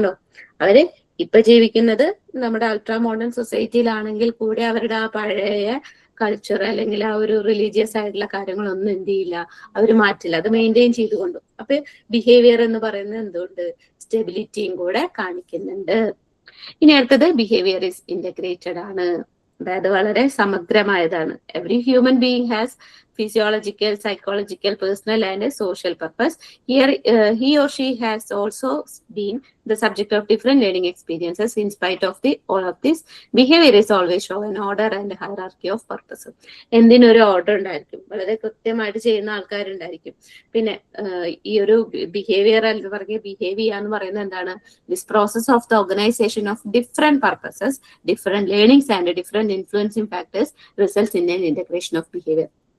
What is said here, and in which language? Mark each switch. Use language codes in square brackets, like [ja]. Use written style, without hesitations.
[ml] കണ്ടോ, അവര് ഇപ്പൊ ജീവിക്കുന്നത് നമ്മുടെ അൾട്രാ മോഡേൺ സൊസൈറ്റിയിലാണെങ്കിൽ കൂടി അവരുടെ ആ പഴയ കൾച്ചർ അല്ലെങ്കിൽ ആ ഒരു റിലീജിയസ് ആയിട്ടുള്ള കാര്യങ്ങളൊന്നും എന്ത് ചെയ്യില്ല, അവർ മാറ്റില്ല, അത് മെയിൻറ്റെയിൻ ചെയ്തുകൊണ്ടു. അപ്പൊ ബിഹേവിയർ എന്ന് പറയുന്നത് എന്തുകൊണ്ട്, സ്റ്റെബിലിറ്റിയും കൂടെ കാണിക്കുന്നുണ്ട്. ഇനി അടുത്തത്, [en] behaviour is integrated [ml] ആണ്, അതായത് വളരെ സമഗ്രമായതാണ്. [en] Every human being has physiological, psychological, personal and social purpose. Here he or she has also been the subject of different learning experiences. In spite of all of this, behavior is always show an order and hierarchy of purpose. [ml] എന്തിനൊരു order ഉണ്ടായിരിക്കും, വളരെ കൃത്യമായിട്ട് ചെയ്യുന്ന ആൾക്കാരുണ്ടായിരിക്കും. പിന്നെ ഈ ഒരു behaviour എന്ന് പറഞ്ഞ behave ചെയ്യാന്ന് പറയുന്നത് എന്താണ്, [en] This process of the organisation of different purposes, different learnings and different influencing factors results in an integration of behaviour.